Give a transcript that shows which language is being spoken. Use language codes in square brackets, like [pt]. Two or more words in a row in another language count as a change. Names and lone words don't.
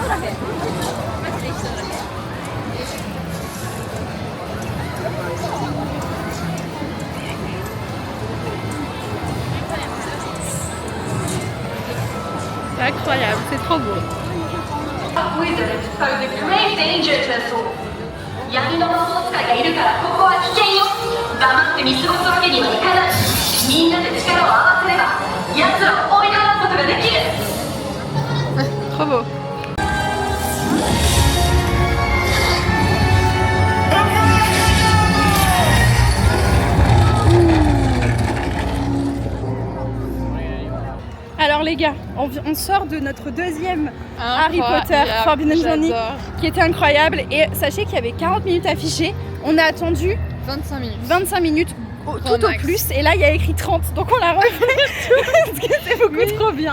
[fr] C'est incroyable, c'est trop beau. [en] Wizards pose a grave danger to us all. [ja] 闇の魔法使いがいるからここは危険よ。黙って見過ごすわけにはいかない。みんなで力を合わせれば奴らを追い払うことができる。 [fr] Trop beau. Alors les gars, on sort de notre deuxième Harry Potter Forbidden Journey qui était incroyable et sachez qu'il y avait 40 minutes affichées, on a attendu 25 minutes tout au plus et là il y a écrit 30 donc on l'a refait parce que c'est beaucoup trop bien.